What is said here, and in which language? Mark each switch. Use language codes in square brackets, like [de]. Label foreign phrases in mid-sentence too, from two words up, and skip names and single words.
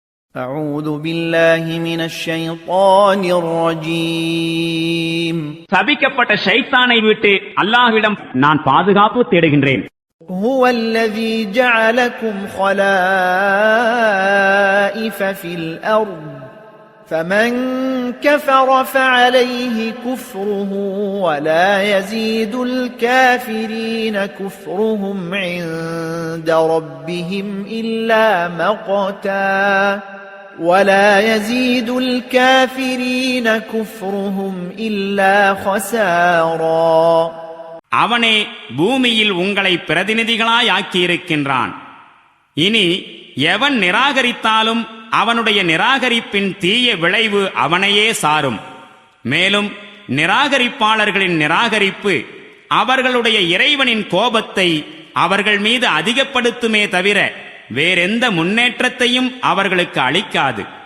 [ar] أعوذ بالله من الشيطان الرجيم [ta] சபிக்கப்பட்ட ஷைத்தானை விட்டு அல்லாஹ்விடம் நான் பாதுகாப்பு தேடுகின்றேன். [ar] هو الذي جعلكم خلائف في الأرض فمن كفر فعليه كفره ولا يزيد الكافرين كفرهم عند ربهم إلا مقتا ولا يزيد الكافرين كفرهم إلا خسارا. [ta] அவனே பூமியில் உங்களை பிரதிநிதிகளாய் ஆக்கியிருக்கின்றான். இனி எவன் நிராகரித்தாலும் அவனுடைய நிராகரிப்பின் தீய விளைவு அவனையே சாரும். மேலும் நிராகரிப்பாளர்களின் நிராகரிப்பு அவர்களுடைய இறைவனின் கோபத்தை அவர்கள் மீது அதிகப்படுத்துமே தவிர வேறெந்த முன்னேற்றத்தையும் அவர்களுக்கு அளிக்காது.